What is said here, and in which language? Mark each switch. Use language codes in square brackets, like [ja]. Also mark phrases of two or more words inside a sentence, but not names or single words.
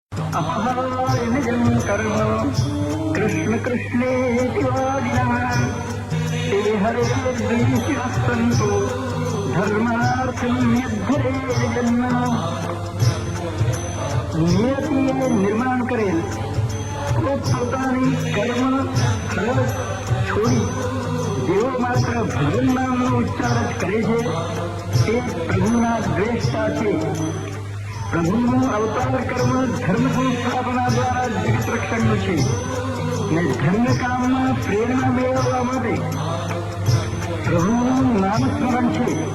[sa] अपहाय निजं कर्म कृष्ण कृष्णेति वादिनः ते हरे द्वेषिणः सन्तो धर्मार्थं यद्धरे जन्म। [gu] નિયતિએ નિર્માણ કરેલ પોતાની કર્મ ફળ છોડી જેઓ માત્ર ભગવાન નામનો ઉચ્ચાર જ કરે છે તે પ્રભુના દ્વેષતા છે. પ્રભુનું અવતાર કર્મ ધર્મ સંસ્થાપના દ્વારા જગત રક્ષણનું છે ને ધર્મ કામમાં પ્રેરણા મેળવવા માટે પ્રભુનું નામ સ્મરણ છે.